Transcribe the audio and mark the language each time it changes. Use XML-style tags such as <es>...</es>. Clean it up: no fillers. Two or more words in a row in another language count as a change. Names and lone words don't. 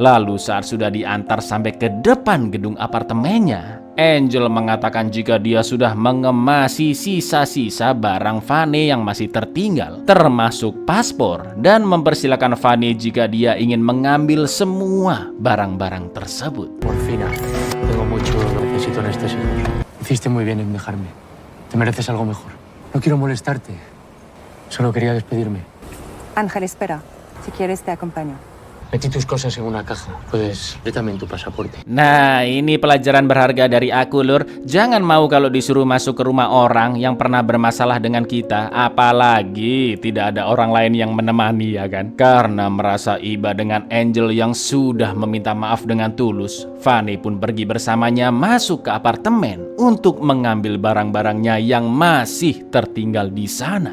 <id>Lalu saat sudah diantar sampai ke depan gedung apartemennya, Angel mengatakan jika dia sudah mengemasi sisa-sisa barang Fanny yang masih tertinggal, termasuk paspor, dan mempersilakan Fanny jika dia ingin mengambil semua barang-barang tersebut.</id> <es>Morfina. Tengo mucho lo que necesito anestésicos. Hiciste muy bien en dejarme. Te mereces algo mejor. No quiero molestarte. Solo quería despedirme. Ángel, espera. Si quieres, te acompaño. Metí tus cosas en una caja. Puedes... Dame tu pasaporte.</es> <id>Nah, ini pelajaran berharga dari aku, Lur. Jangan mau kalau disuruh masuk ke rumah orang yang pernah bermasalah dengan kita, apalagi tidak ada orang lain yang menemani, ya kan? Karena merasa iba dengan Angel yang sudah meminta maaf dengan tulus, Fanny pun pergi bersamanya masuk ke apartemen untuk mengambil barang-barangnya yang masih tertinggal di sana.</id>